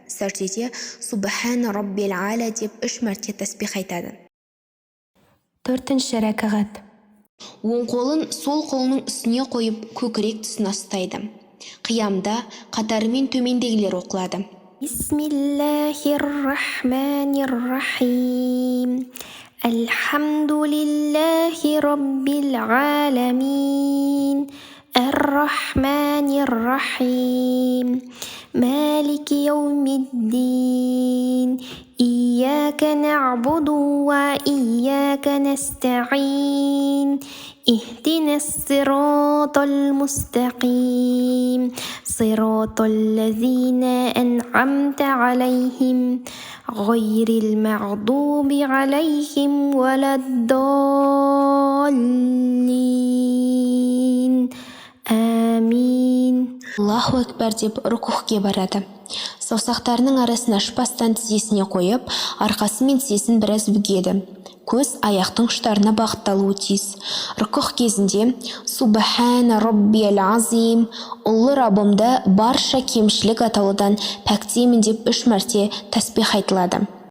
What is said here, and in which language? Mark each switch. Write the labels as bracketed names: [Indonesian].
[Kazakh] Сәждеде [Arabic] Субхана Роббиял А'ля [Kazakh] деп 3 мәрте тәсбих айтады. 4-ші ракағат. Оң қолын сол қолының үстіне қойып, көкірек тұсына ұстайды. Қиямда қатарымен төмендегілер оқылады. [Arabic] Бисмиллахир-рахманир-рахим. Алхамдулиллахи раббил аламин. Ар-рахманир-рахим. مالك يوم الدين إياك نعبد وإياك نستعين اهدنا الصراط المستقيم صراط الذين أنعمت عليهم غير المغضوب عليهم ولا الضالين آمين. [Kazakh] Аллаху акбар деп рукухке барады. Саусақтарының арасын ашпастан тізесіне қойып, арқасы мен тізесін біраз бүгеді. Көз аяқтың ұштарына бағытталуы тиіс. Рукух кезінде [Arabic] Субхана Роббиел Азим, [Kazakh] ұлы Раббымды барша кемшілік атаулыдан пәктеймін деп 3 мәрте тәсбих айтылады.